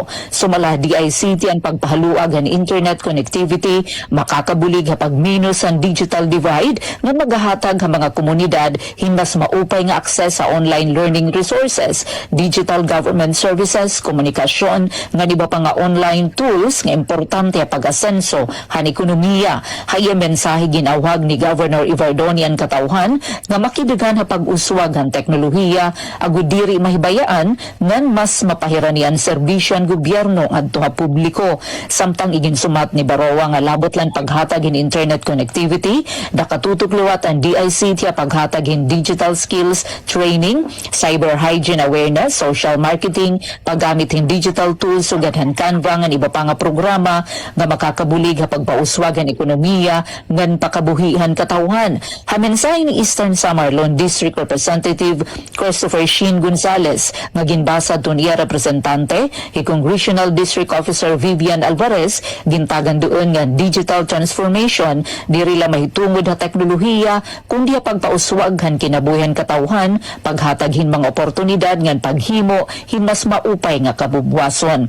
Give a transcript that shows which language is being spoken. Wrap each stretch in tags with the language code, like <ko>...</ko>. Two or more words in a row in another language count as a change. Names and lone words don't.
<war>Sumala DICT ang pagpahaluag ang</war> <en>internet connectivity,</en> <war>makakabulig ha pagminus ang</war> <en>digital divide</en> <war>nga magahatag ang mga komunidad hinmas maupay nga akses sa</war> <en>online learning resources, digital government services,</en> <war>komunikasyon, nga di ba pa nga</war> <en>online tools</en> <war>nga importante pag-asenso han ekonomiya. Haya mensahe ginawag ni Governor Ivardoni ang katawhan nga makidaghan ha pag-uswag ang teknolohiya agud diri mahibayaan ngan mas mapahiranian serbisyo ang gobyerno adto ha publiko. Samtang iginsumat ni Baroa nga labot lang paghatag in</war> <en>internet connectivity,</en> <war>nakatutok liwat ang DICT ha paghatag in</war> <en>digital skills training, cyber hygiene awareness, social marketing,</en> <war>paggamit ng</war> <en>digital tools</en> <war>sugadhan Canva ng iba pa nga programa nga makakabulig ha pagpauswag ang ekonomiya ngan pakabuhihan katawhan. Hamensahe ni Eastern Samar Lone District Representative Christopher Sheen Gonzales nga ginbasa niya representante hi Congressional District Officer Vivian Alvarez gintagan doon nga</war> <en>digital transformation</en> <war>diri la mahitungod ha teknolohiya kundi ha pagpauswag han kinabuhihan katawhan paghataghin mga oportunidad ngan paghimo himas maupay nga kabubwason.</war>